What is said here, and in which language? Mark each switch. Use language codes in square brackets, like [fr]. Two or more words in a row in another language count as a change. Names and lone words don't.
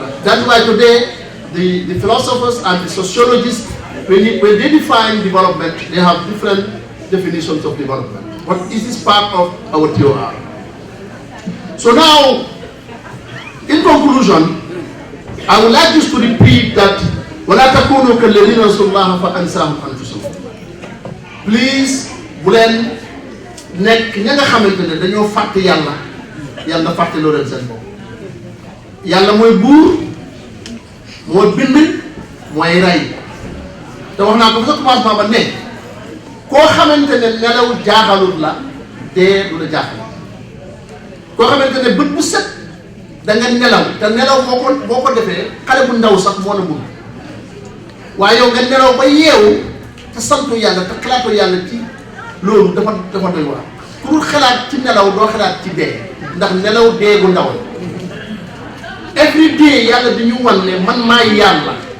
[en] That's why today the philosophers and the sociologists, when they define development, they have different definitions of development. But is this part of our TOR? So now, in conclusion, I would like just to repeat that [ar] وَلَا تَكُونُوا كَالَّذِينَ نَسُوا اللَّهَ فَأَنْسَاهُمْ أَنفُسَهُمْ. [wo] Please bu leen nekk ña nga xamante ne dañoo fàtte yàlla yàlla fàtte loo leen seen bopp yàlla mooy buur mooy bind mooy rey te wax naa ko fa sa commencement ba ne koo xamante ne nelaw jaaxalut la dee du la jaaxal koo xamante ne bët bu set da nga nelaw te nelaw boo ko defee xale bu ndaw sax moo na mun waaye yow nga nelaw ba yeewu te santu yàlla te xalaatu yàlla ci loolu dafa doy waar ku dul xalaat ci nelaw doo xalaat ci dee ndax nelaw dee gu ndaw [en] every day [wo] yàlla di ñu wan ne man maay yàlla